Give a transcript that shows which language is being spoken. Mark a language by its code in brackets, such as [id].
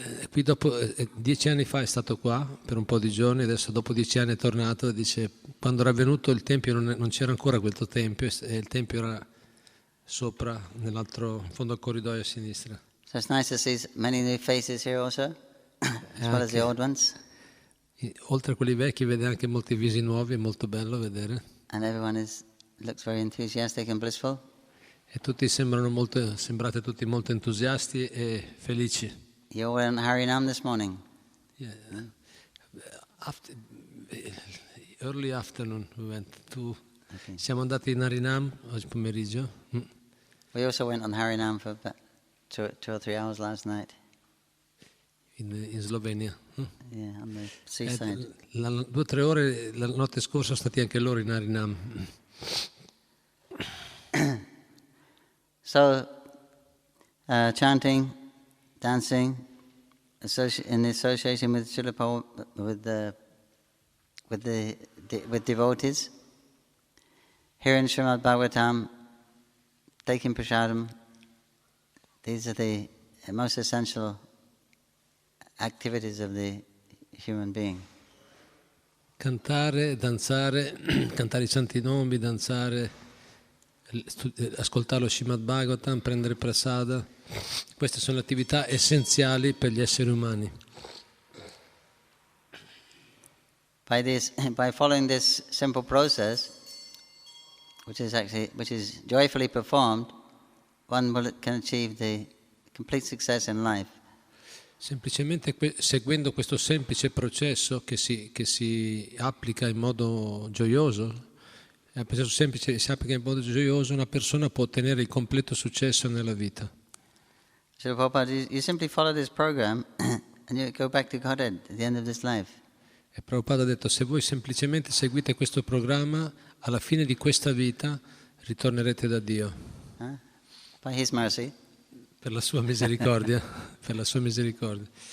[it] Qui dopo 10 anni fa è stato qua per un po' di giorni, adesso dopo 10 anni è tornato e dice quando era venuto il tempio non c'era ancora quel tempio e il tempio era sopra nell'altro fondo al corridoio a sinistra. [en] So it's nice to see many new faces here also, as well as the old ones. [it] Oltre a quelli vecchi vede anche molti visi nuovi, è molto bello vedere. [en] And everyone looks very enthusiastic and blissful. [it] E tutti sembrate tutti molto entusiasti e felici. [en] You were in Harinam this morning. Yeah. Early afternoon we went to. Okay. [it] Siamo andati in Harinam oggi pomeriggio. [en] We also went on Harinam for about 2 or 3 hours last night. In Slovenia. Yeah, on the seaside. [it] 2 o 3 ore la notte scorsa sono stati anche loro in Harinam. [en] So, chanting, dancing, in association with Srila Prabhupada, with devotees, here in Srimad Bhagavatam, taking prasadam, these are the most essential activities of the human being. [it] Cantare, danzare, cantare i santi nomi, danzare, ascoltare lo Srimad Bhagavatam, prendere prasada, queste sono le attività essenziali per gli esseri umani. [en] By following this simple process, which is joyfully performed, one can achieve the complete success in life. [it] Semplicemente seguendo questo semplice processo che si applica in modo gioioso, è un processo semplice, si applica in modo gioioso, una persona può ottenere il completo successo nella vita. [en] Srila Prabhupada, you simply follow this program and you go back to Godhead at the end of this life. [it] E Prabhupada ha detto, se voi semplicemente seguite questo programma, alla fine di questa vita ritornerete da Dio. [en] By His mercy. [it] Per la sua misericordia, per la sua misericordia.